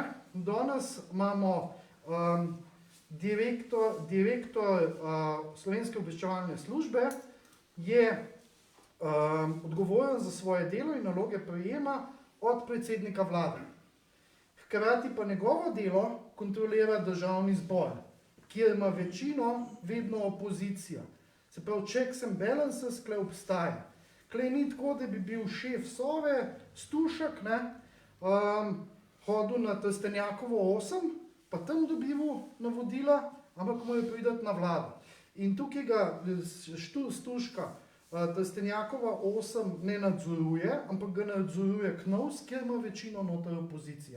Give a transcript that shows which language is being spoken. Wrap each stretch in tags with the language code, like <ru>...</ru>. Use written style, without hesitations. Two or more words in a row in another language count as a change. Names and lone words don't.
<sl>Danes imamo direktor Slovenske obveščevalne službe, je odgovoren za svoje delo in naloge prejema od predsednika vlade. Hkrati pa njegovo delo kontrolira državni zbor, kjer ima večino vedno opozicija. Se pravi,</sl> <en>checks and balances</en> <sl>kle obstaja. Kle ni tako, da bi bil šef Sove, Stušek, hodil na Trstenjakovo 8, pa tam dobival navodila, ampak mu je priti na vlado. In tukaj ga Stuška Trstenjakova 8 ne nadzoruje, ampak ga nadzoruje KNOVS, kjer ima večino noter opozicija.</sl>